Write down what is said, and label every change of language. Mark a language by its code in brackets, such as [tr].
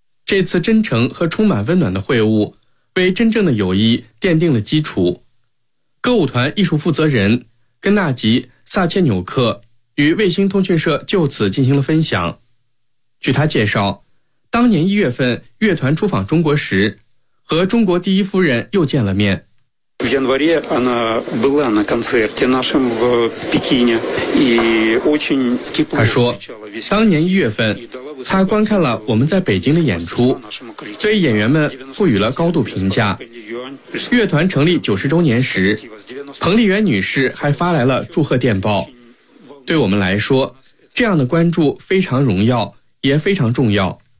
[zh] 这次真诚和充满温暖的会晤为真正的友谊奠定了基础。歌舞团艺术负责人根纳吉·萨切纽克与卫星通讯社就此进行了分享。据他介绍，当年1月份乐团出访中国时和中国第一夫人又见了面。 [ru] В январе она была на концерте нашем в Пекине, [zh] 他说，当年一月份，他观看了我们在北京的演出，对演员们赋予了高度评价。乐团成立90周年时，彭丽媛女士还发来了祝贺电报。对我们来说，这样的关注非常荣耀，也非常重要。